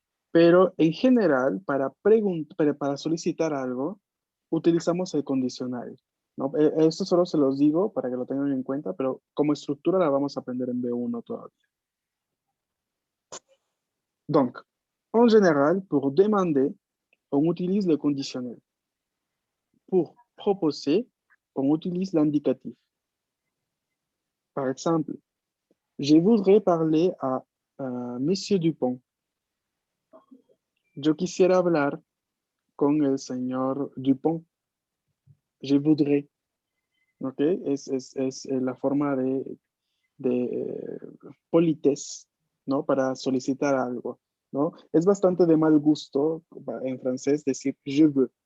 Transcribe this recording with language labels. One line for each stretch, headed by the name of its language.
Spanish: Pero en general, para solicitar algo, utilizamos el condicional, ¿no? Esto solo se los digo para que lo tengan en cuenta, pero como estructura la vamos a aprender en B1 todavía.
French: Donc, en général, pour demander, on utilise le conditionnel. Pour proposer, on utilise l'indicatif. Par exemple, je voudrais parler à Monsieur Dupont.
Spanish: Yo quisiera hablar con el señor Dupont.
French: Je voudrais.
Spanish: ¿Ok? Es la forma de politesse, ¿no? Para solicitar algo, ¿no? Es bastante de mal gusto en francés decir je veux.